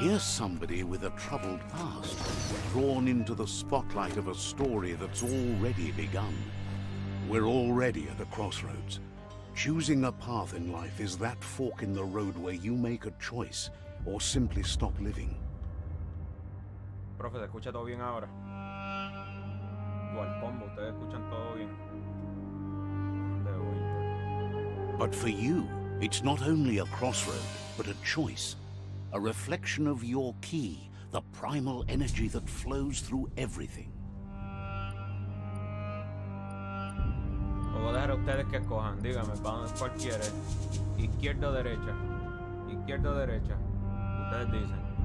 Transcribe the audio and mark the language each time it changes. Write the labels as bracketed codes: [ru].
[en] Here's somebody with a troubled past, drawn into the spotlight of a story that's already begun. We're already at a crossroads. Choosing a path in life is that fork in the road where you make a choice or simply stop living. [es] Profe, ¿se escucha todo bien ahora? Igual combo, ustedes escuchan todo bien. ¿Dónde voy? [en] But for you, it's not only a crossroad, but a choice. A reflection of your key, the primal energy that flows through everything. [es] Lo voy a dejar a ustedes que escojan. Dígame, ¿cuál quiere? ¿Izquierda o derecha? ¿Izquierda o derecha? Ustedes dicen.